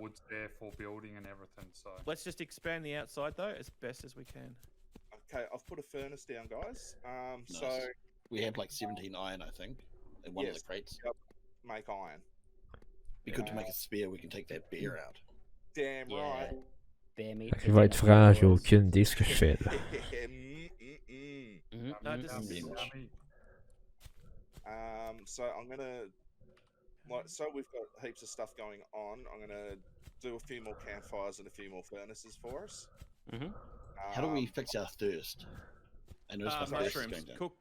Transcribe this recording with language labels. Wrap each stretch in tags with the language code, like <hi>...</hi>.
<en>woods there for building and everything. So let's just expand the outside though as best as we can. okay, I've put a furnace down, guys. So Nice. We have like 17 iron, I think, in one of Yes. the crates. make iron. Be good to make a spear. We can take that bear out. Damn Yeah. right. Bear meat.</en> <fr>Je vais être franc, j'ai aucune idée ce que je fais là. Mhm,</fr> <en>No, mhm, just- mhm. Binge. So I'm gonna so we've got heaps of stuff going on. I'm gonna do a few more campfires and a few more furnaces for us. Mhm. How do we Um, fix our thirst? I noticed my thirst is Mushrooms, going down.</en>